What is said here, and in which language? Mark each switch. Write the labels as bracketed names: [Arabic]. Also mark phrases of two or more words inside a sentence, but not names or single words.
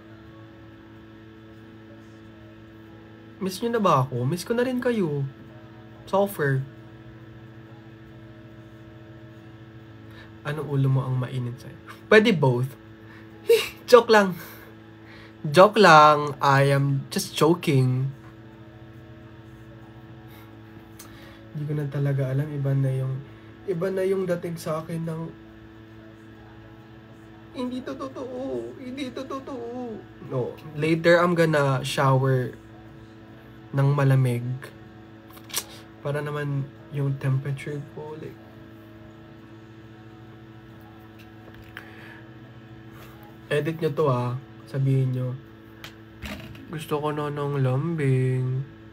[Filipino] Miss nyo na ba ako? Miss ko na rin kayo. Suffer. Anong ulo mo ang mainit sa'yo? Pwede both. [English] Joke lang. Joke lang. I am just joking. [Filipino] Hindi ko na talaga alam. Iba na yung dating sa akin ng hindi to totoo. Hindi to totoo. [English] No. Later, I'm gonna shower [Filipino] ng malamig. Para naman yung temperature ko, like, edit nyo to sabihin nyo, gusto ko na ng lambing.